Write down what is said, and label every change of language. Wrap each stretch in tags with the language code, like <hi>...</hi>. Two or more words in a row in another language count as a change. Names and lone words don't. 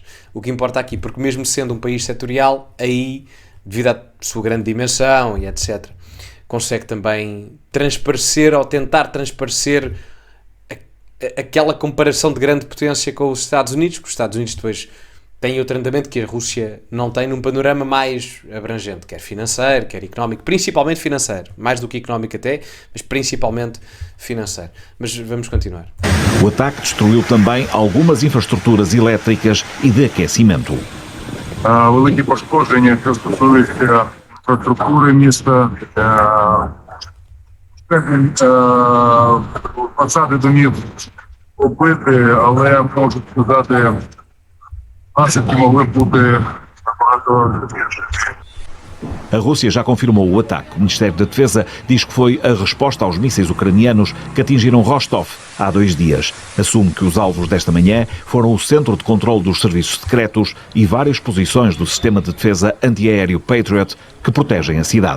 <pt>O que importa aqui, porque mesmo sendo um país setorial, aí, devido à sua grande dimensão e etc., consegue também transparecer ou tentar transparecer aquela comparação de grande potência com os Estados Unidos, que os Estados Unidos depois têm outro andamento que a Rússia não tem, num panorama mais abrangente, quer financeiro, quer económico, principalmente financeiro, mais do que económico até, mas principalmente financeiro. Mas vamos continuar. O ataque destruiu também algumas infraestruturas elétricas e de aquecimento.</pt> <uk>Великі пошкодження, що стосуються інфраструктури міста, фасади домів побиті, але можу сказати, наслідки могли б бути набагато більше.</uk> <pt>A Rússia já confirmou o ataque. O Ministério da Defesa diz que foi a resposta aos mísseis ucranianos que atingiram Rostov há 2 dias. Assume que os alvos desta manhã foram o centro de controle dos serviços secretos e várias posições do sistema de defesa antiaéreo Patriot que protegem a cidade.</pt>